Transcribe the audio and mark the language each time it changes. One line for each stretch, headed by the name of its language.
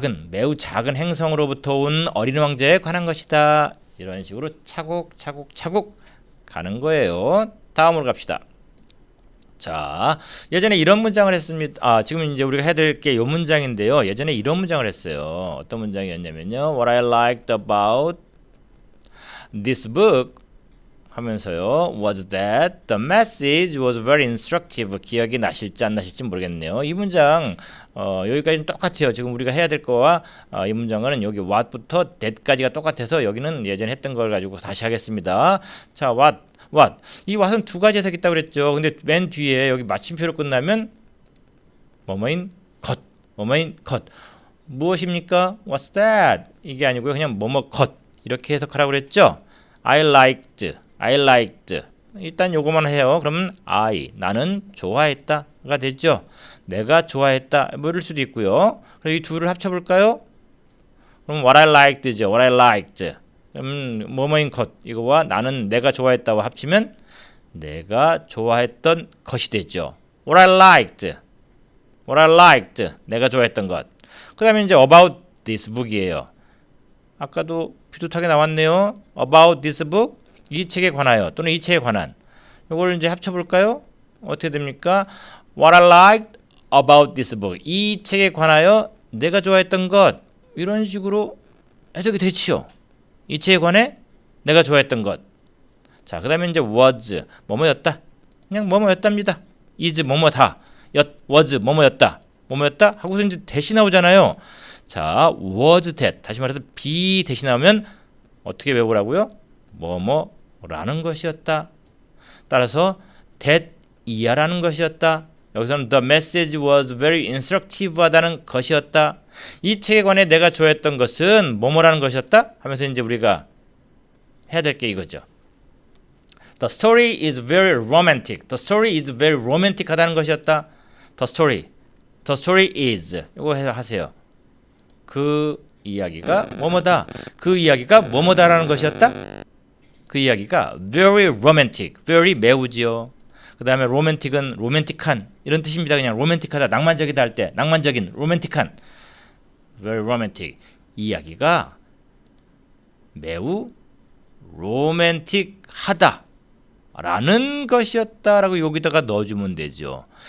Korean: 매우 작은 행성으로부터 온 어린 왕자에 관한 것이다. 이런 식으로 차곡차곡 가는 거예요. 다음으로 갑시다. 자, 예전에 이런 문장을 했습니다. 지금 이제 우리가 해드릴 게 이 문장인데요. 예전에 이런 문장을 했어요. 어떤 문장이었냐면요.
English: What I liked about this book
Korean: 하면서요.
English: was that the message was very instructive.
Korean: 기억이 나실지 안 나실지 모르겠네요. 이 문장 여기까지는 똑같아요. 지금 우리가 해야 될 거와 이 문장은 여기 what부터 that까지가 똑같아서 여기는 예전에 했던 걸 가지고 다시 하겠습니다. 자, what. 이 what은 두 가지 해석이 있다고 그랬죠. 근데 맨 뒤에 여기 마침표로 끝나면 뭐뭐인 것. 무엇입니까?
English: What's that?
Korean: 이게 아니고요. 그냥 뭐뭐 것. 이렇게 해석하라고 그랬죠.
English: I liked.
Korean: 일단 요거만 해요. 그러면 나는 좋아했다가 되죠. 내가 좋아했다. 뭐 이럴 수도 있고요. 그럼 이 둘을 합쳐볼까요? 그럼
English: what I liked
Korean: 죠. 뭐뭐인 것 이거와 나는 내가 좋아했다와 합치면 내가 좋아했던 것이 되죠.
English: What I liked.
Korean: 내가 좋아했던 것. 그 다음에 이제
English: about this book
Korean: 이에요. 아까도 비슷하게 나왔네요.
English: about this book.
Korean: 이 책에 관하여 또는 이 책에 관한. 이걸 이제 합쳐볼까요? 어떻게 됩니까?
English: What I liked about this book.
Korean: 이 책에 관하여 내가 좋아했던 것. 이런 식으로 해석이 되지요. 이 책에 관해 내가 좋아했던 것. 자, 그 다음에 이제 was 뭐뭐였다. 그냥 뭐뭐였답니다. is 뭐뭐다. was 뭐뭐였다. 하고서 이제 대시 나오잖아요.
English: 자, was that.
Korean: 다시 말해서 be 대시 나오면 어떻게 외우라고요? 뭐뭐라는 것이었다. 따라서 that 이하라는 것이었다. 여기서는
English: the message was very instructive
Korean: 하다는 것이었다. 이 책에 관해 내가 좋아했던 것은 뭐뭐라는 것이었다 하면서 이제 우리가 해야 될 게 이거죠.
English: The story is very romantic.
Korean: 하다는 것이었다.
English: The story is
Korean: 이거 하세요. 그 이야기가 뭐뭐다. 그 이야기가 뭐뭐다라는 것이었다. 그 이야기가
English: very romantic,
Korean: very 매우지요. 그 다음에 romantic은 로맨틱한 이런 뜻입니다. 그냥 로맨틱하다, 낭만적이다 할 때 낭만적인, 로맨틱한
English: very romantic
Korean: 이야기가 매우 로맨틱하다 라는 것이었다라고 여기다가 넣어주면 되죠.